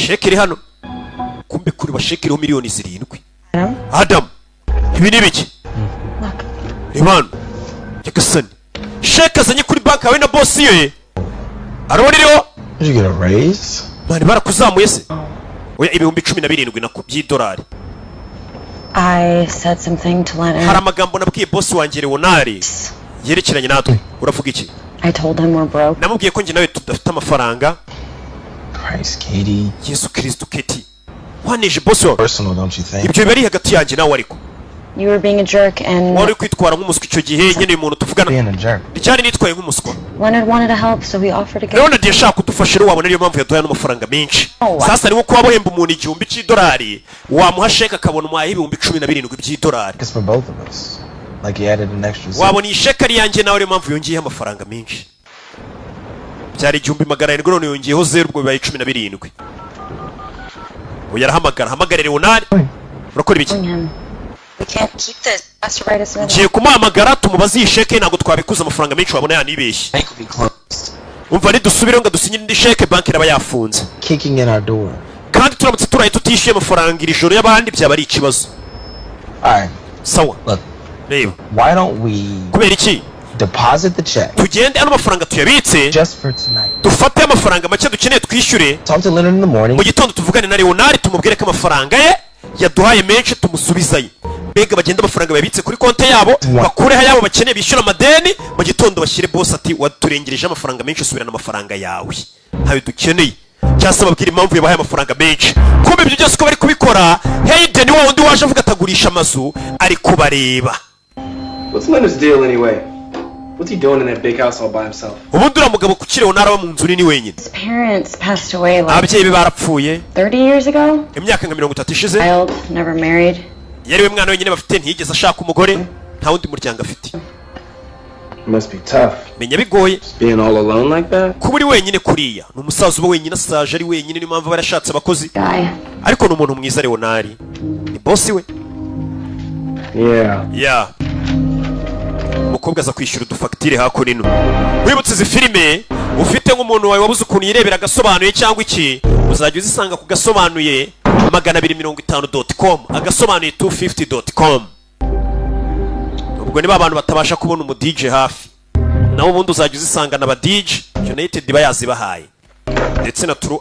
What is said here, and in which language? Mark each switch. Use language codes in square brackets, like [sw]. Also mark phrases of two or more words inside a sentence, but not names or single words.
[rw] sheke iri hano kumbe kuri bashekiriho miliyoni 7 Adam ibi ni biki Rimano Jackson sheke azanye kuri bank yawe na boss ye arabona iriho [en] Did you get a raise? [rw] Mani barakuzamuye se oya ibihumbi 17 nako by'idolari [en] I said something to Leonard. [rw] hari amagambo nabwiye boss wanjye Leonard yerekeranye natwe uravuga iki [en] I told him we're broke. [rw] namubwiye ko njye nawe tudafite amafaranga [en] Christ, Katie. [rw] Yesu Kristo Katie waneje boss wawe [en] Personal, don't you think? [rw] ibyo bari hagati yanjye nawe ariko [en] You were being a jerk and [rw] wari kwitwara nk'umuswa icyo gihe nyene umuntu tuvugana [en] Being a jerk. [rw] cyane nitwaye nk'umuswa [en] Leonard wanted to help, so he offered to get. [rw] Leonard yashaka kudufasha rero wabona niyo mpamvu yaduhaye n'amafaranga menshi sasa ni uko wabohemba umuntu igihumbi cy'idolari wamuha sheke akabona umuhaye ibihumbi 17 by'idolari [en] It's for both of us. Like he added an extra zero. [rw] wabona iyi sheke ari yanjye nawe niyo mpamvu yongeyeho amafaranga menshi byari 1,700 none yongeyeho 0 ubwo bibaye 17 uyu arahamagara Leonard urakora ibiki [en] him. We can't keep this. Has to write us another. [rw] ngiye kumuhamagara tumubaze iyi sheke ntabwo twabikuza amafaranga menshi wabona yanibeshye [en] Bank will be closed. [rw] umva nidusubire ngo dusinyire indi sheke banki iraba yafunze [en] Kicking in our door. [rw] kandi turamutse turaye tutishyuye amafaranga iri joro y'abandi byaba ari ikibazo [en] Alright, [rw] sawa [en] look. [rw] reba [en] Why don't we [rw] kubera iki [en] deposit the check [rw] tugende ano mafaranga tuyabitse [en] just for tonight? [rw] dufate amafaranga make dukeneye twishyure [en] Talk to Leonard in the morning. [rw] mu gitondo tuvugane na Leonard tumubwire ko amafaranga ye yaduhaye menshi tumusubizayo mbega bagenda amafaranga babitse kuri konti yabo bakureho ayabo bakeneye bishyura amadeni mu gitondo bashyire boss ati waturengereje amafaranga menshi subirana amafaranga yawe ntawe dukeneye cyangwa babwira impamvu yabahaye amafaranga menshi kumbe ibyo byose ko bari kubikora Hayden wa wundi waje avuga atagurisha amazu ari kubareba [en] What's Leonard's deal anyway? What's he doing in that big house all by himself? [rw] ubundi uriya mugabo ku Leonard aba mu nzu nini wenyine [en] His parents passed away like [rw] ababyeyi be barapfuye [en] 30 years ago. [rw] imyaka nka 30 ishize [en] Child, never married. [rw] yari we mwana wenyine bafite ntiyigeze ashaka umugore nta wundi muryango afite [en] It must be tough. [rw] menya bigoye [en] Being all alone like that? [rw] kuba uri wenyine kuriya ni umusaza uba wenyine asaje ari wenyine niyo mpamvu aba yarashatse abakozi [en] Guy. [rw] ariko ni umuntu mwiza Leonard ni bosi we [en] Yeah. [rw] umukobwa aza kwishyura udufagitire hakuno wibutse izi filime ufite nk'umuntu wawe wabuze ukuntu yirebera Agasobanuye cyangwa iki uzajya uzisanga ku Gasobanuye 250.com Agasobanuye 250.com ubwo niba abantu batabasha kubona umu DJ hafi naho ubundi uzajya uzisanga na ba DJ United bayazibahaye ndetse na True